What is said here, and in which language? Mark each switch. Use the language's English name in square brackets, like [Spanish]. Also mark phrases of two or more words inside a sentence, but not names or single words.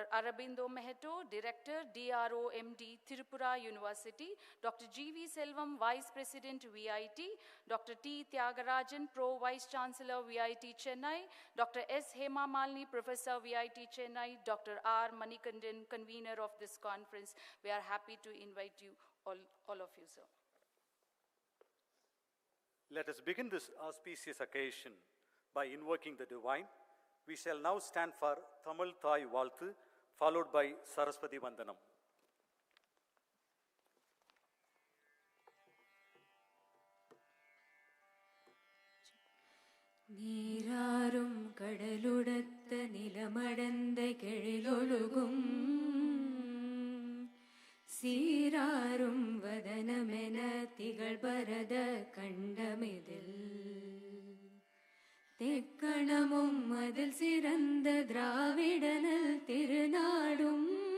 [English] Arabindo Meheto, Director, DRO MD, Tripura University, Dr. G.V. Selvam, Vice President, VIT, Dr. T. Tyagarajan, Pro Vice Chancellor, VIT Chennai, Dr. S. Hema Malini, Professor, VIT Chennai, Dr. R. Manikandan, Convenor of this conference. We are happy to invite you, all of you, sir. Let us begin this auspicious occasion by invoking the divine. We shall now stand for Tamil Thai Valthu, followed by Saraswati Vandanam. [Tamil] நீராறும் கடலுடத்த நிலமடந்த கெழிலொழுகும் சீராறும் வதனமென திகழ் பரத கண்டமிதில் தெக்கணமும் அதில் சிறந்த திராவிடனல் திருநாடும்